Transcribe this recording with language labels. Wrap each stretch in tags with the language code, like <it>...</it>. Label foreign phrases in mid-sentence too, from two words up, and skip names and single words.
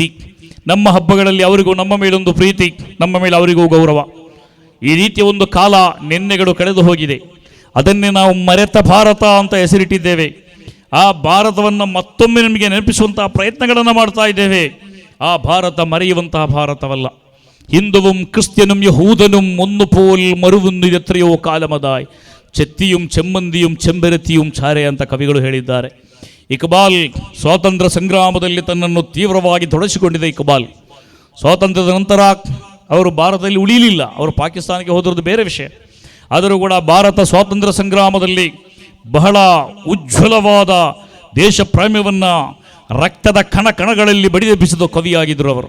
<kn>ನಮ್ಮ ಹಬ್ಬಗಳಲ್ಲಿ ಅವರಿಗೂ ನಮ್ಮ ಮೇಲೊಂದು ಪ್ರೀತಿ, ನಮ್ಮ ಮೇಲೆ ಅವರಿಗೂ ಗೌರವ. ಈ ರೀತಿಯ ಒಂದು ಕಾಲ ನಿನ್ನೆಗಳು ಕಳೆದು ಹೋಗಿದೆ. ಅದನ್ನೇ ನಾವು ಮರೆತ ಭಾರತ ಅಂತ ಹೆಸರಿಟ್ಟಿದ್ದೇವೆ. ಆ ಭಾರತವನ್ನು ಮತ್ತೊಮ್ಮೆ ನಮಗೆ ನೆನಪಿಸುವಂತಹ ಪ್ರಯತ್ನಗಳನ್ನು ಮಾಡ್ತಾ ಇದ್ದೇವೆ. ಆ ಭಾರತ ಮರೆಯುವಂತಹ ಭಾರತವಲ್ಲ.</kn> <ml>ഹിന്ദുവും ക്രിസ്ത്യനും യഹൂദനും ഒന്നുപോൽ മറുവുന്നിതെത്രയോ കാലമതായി, ചെത്തിയും ചെമ്മന്തിയും ചെമ്പരത്തിയും</ml> <kn>ಚಾರೆ ಅಂತ ಕವಿಗಳು ಹೇಳಿದ್ದಾರೆ. ಇಕ್ಬಾಲ್ ಸ್ವಾತಂತ್ರ್ಯ ಸಂಗ್ರಾಮದಲ್ಲಿ ತನ್ನನ್ನು ತೀವ್ರವಾಗಿ ತೊಡಗಿಸಿಕೊಂಡಿದ್ದ ಇಕ್ಬಾಲ್ ಸ್ವಾತಂತ್ರ್ಯದ ನಂತರ ಅವರು ಭಾರತದಲ್ಲಿ ಉಳಿಯಲಿಲ್ಲ. ಅವರು ಪಾಕಿಸ್ತಾನಕ್ಕೆ ಹೋದಿರೋದು ಬೇರೆ ವಿಷಯ. ಆದರೂ ಕೂಡ ಭಾರತ ಸ್ವಾತಂತ್ರ್ಯ ಸಂಗ್ರಾಮದಲ್ಲಿ ಬಹಳ ಉಜ್ವಲವಾದ ದೇಶ ಪ್ರೇಮವನ್ನು ರಕ್ತದ ಕಣಗಳಲ್ಲಿ ಬಡಿದೆಬ್ಬಿಸಿದ ಕವಿಯಾಗಿದ್ದರು ಅವರು.</kn>